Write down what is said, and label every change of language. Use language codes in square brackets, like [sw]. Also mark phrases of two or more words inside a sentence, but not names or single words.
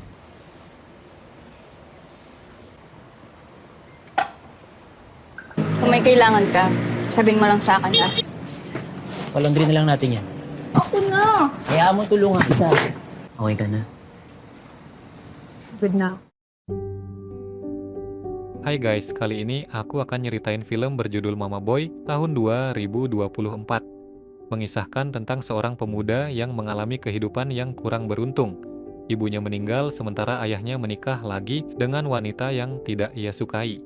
[tl] Kung may kailangan ka, sabihin mo lang sa akin ha. Palundri na lang natin yan. Ako na! Kaya mo tulungan kita. Okay ka na? Good na. [id] Hai guys, kali ini aku akan nyeritain film berjudul Mama Boy tahun 2024. Mengisahkan tentang seorang pemuda yang mengalami kehidupan yang kurang beruntung. Ibunya meninggal sementara ayahnya menikah lagi dengan wanita yang tidak ia sukai.